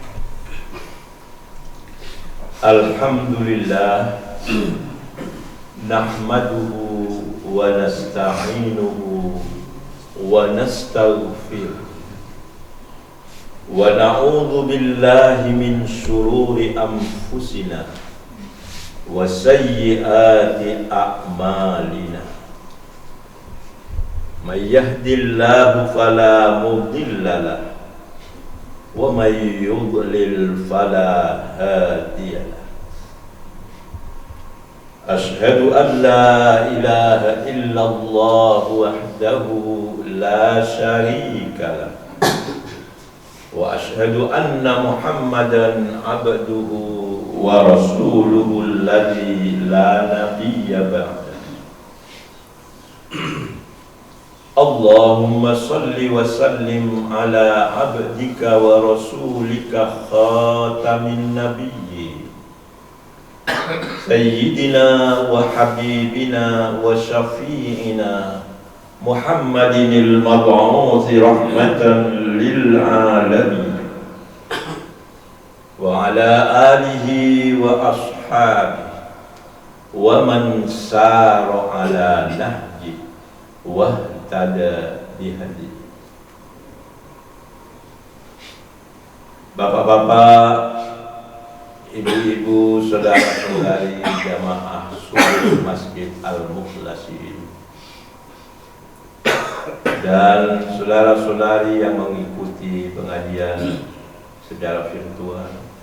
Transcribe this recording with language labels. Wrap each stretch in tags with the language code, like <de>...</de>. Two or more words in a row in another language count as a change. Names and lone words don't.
<ar>الحمد لله نحمده ونستعينه ونستغفره ونعوذ بالله من شرور أنفسنا وسيئات أعمالنا. من يهده الله فلا مضل له ومن يضلل فلا هادي له. أشهد أن لا إله إلا الله وحده لا شريك له وأشهد أن محمدا عبده ورسوله الذي لا نبي بعده. اللهم صل وسلم على عبدك ورسولك خاتم النبيين سيدنا وحبيبنا وشفيعنا محمد المبعوث رحمة للعالمين وعلى آله وأصحابه ومن سار على نهج واهتدى بهدي.</ar> <id>Bapak-bapak, ibu-ibu, saudara-saudari jamaah subuh Masjid Al-Mukhlasin dan saudara-saudari yang mengikuti pengajian secara virtual.</id>